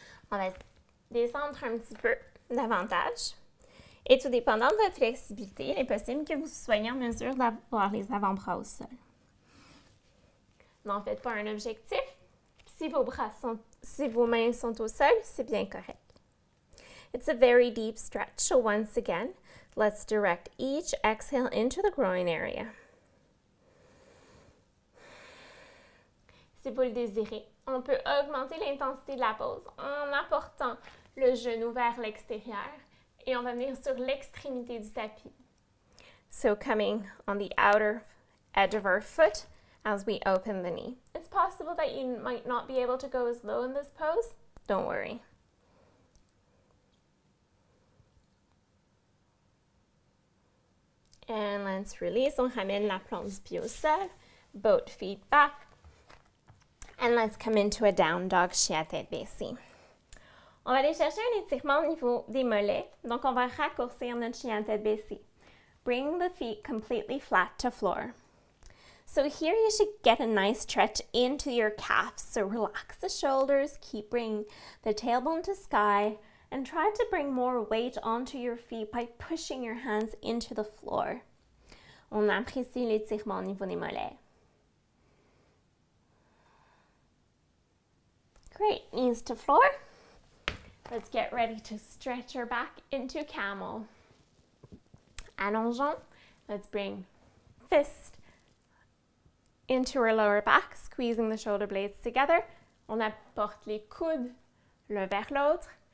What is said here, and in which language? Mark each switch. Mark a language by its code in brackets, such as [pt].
[fr] On va descendre un petit peu davantage. Et tout dépendant de votre flexibilité, il est possible que vous soyez en mesure d'avoir les avant-bras au sol. N'en faites pas un objectif. Si vos mains sont au sol, c'est bien correct. [en] It's a very deep stretch, so once again, let's direct each exhale into the groin area. [fr] Si vous le désirez, on peut augmenter l'intensité de la pose en apportant le genou vers l'extérieur et on va venir sur l'extrémité du tapis. [en] So coming on the outer edge of our foot as we open the knee. It's possible that you might not be able to go as low in this pose. Don't worry. And let's release. [fr] On ramène la plante du pied au sol. [en] Both feet back. And let's come into a down dog, [fr] chien à tête baissée. On va aller chercher un étirement au niveau des mollets. Donc, on va raccourcir notre chien à tête baissée. [en] Bring the feet completely flat to floor. So here you should get a nice stretch into your calves. So relax the shoulders, keep bringing the tailbone to sky, and try to bring more weight onto your feet by pushing your hands into the floor. [fr] On apprécie l'étirement au niveau des mollets. [en] Great, knees to floor. Let's get ready to stretch our back into camel. [fr] Allongeons. [en] Let's bring fist into our lower back, squeezing the shoulder blades together. [fr] On apporte les coudes l'un vers l'autre.